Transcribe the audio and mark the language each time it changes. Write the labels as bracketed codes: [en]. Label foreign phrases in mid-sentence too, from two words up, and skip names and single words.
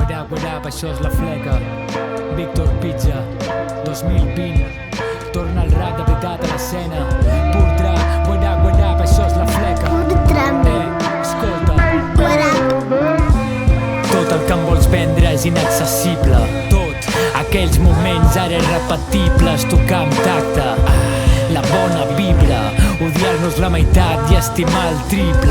[en] What up, [ca] això és La Fleca. Víctor Pizza, 2020. Torna el rap de veritat a l'escena. Purtra, [en] what up, [ca] això és La Fleca. Escolta. Tot el que em vols vendre és inaccessible. Tot, aquells moments ara irrepetibles, tocar amb tacte. La bona vibra, odiar-nos la meitat i estimar el triple.